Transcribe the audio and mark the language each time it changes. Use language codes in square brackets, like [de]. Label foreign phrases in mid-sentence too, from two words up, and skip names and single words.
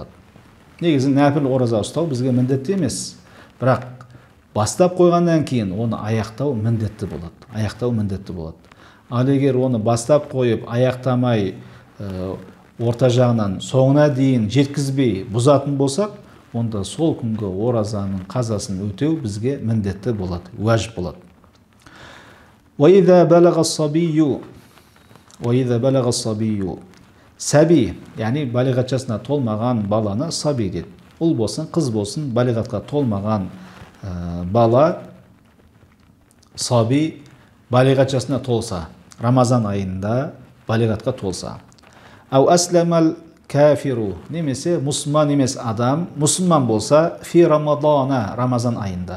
[kk] Негізі нәпіл ораза ұстау бізге міндетті емес, бірақ бастап қойғаннан кейін оны аяқтау міндетті болады. Ал егер оны бастап қойып аяқтамай орта жағынан соңына дейін жеткізбей бұзатын болсақ, онда сол күнгі оразаның қазасын өтеу бізге міндетті болады, уәжіп болады. [ar] وَإِذَا بَلَغَ الصَّبِيُّ [kk] Сәби, яғни балиғат жасына толмаған баланы саби дейді. ұл болсын, қыз болсын, балиғатқа толмаған бала, саби балиғат жасына толса, Рамазан айында балиғатқа толса. [ar] أو أسلم الكافر, [kk] немесе мұсылман емес адам, мұсылман болса, [ar] في رمضان, [kk] Рамазан айында.